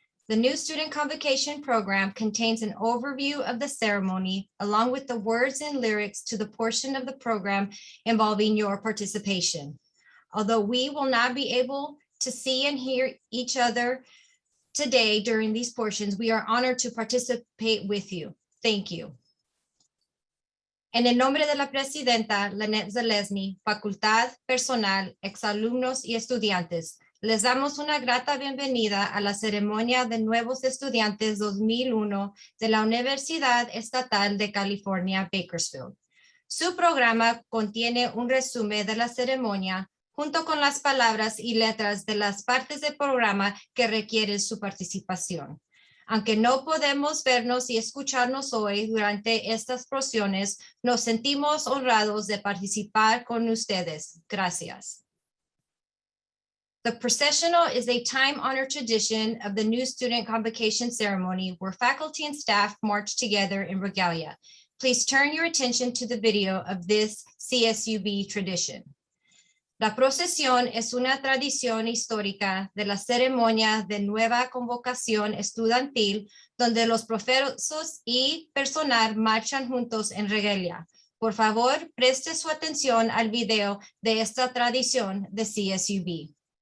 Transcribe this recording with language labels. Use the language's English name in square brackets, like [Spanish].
[English] The New Student Convocation program contains an overview of the ceremony, along with the words and lyrics to the portion of the program involving your participation. Although we will not be able to see and hear each other today during these portions, we are honored to participate with you. Thank you. [Spanish] En el nombre de la Presidenta Lynette Zelezny, facultad, personal, exalumnos y estudiantes, les damos una grata bienvenida a la ceremonia de nuevos estudiantes 2001 de la Universidad Estatal de California, Bakersfield. Su programa contiene un resumen de la ceremonia junto con las palabras y letras de las partes del programa que requieren su participación. Aunque no podemos vernos y escucharnos hoy durante estas porciones, nos sentimos honrados de participar con ustedes. Gracias. [English] The processional is a time-honored tradition of the New Student Convocation ceremony where faculty and staff march together in regalia. Please turn your attention to the video of this CSUB tradition. [Spanish] La procesión es una tradición histórica de la ceremonia de nueva convocación estudiantil donde los profesores y personal marchan juntos en regalia. Por favor, preste su atención al video de esta tradición de CSUB.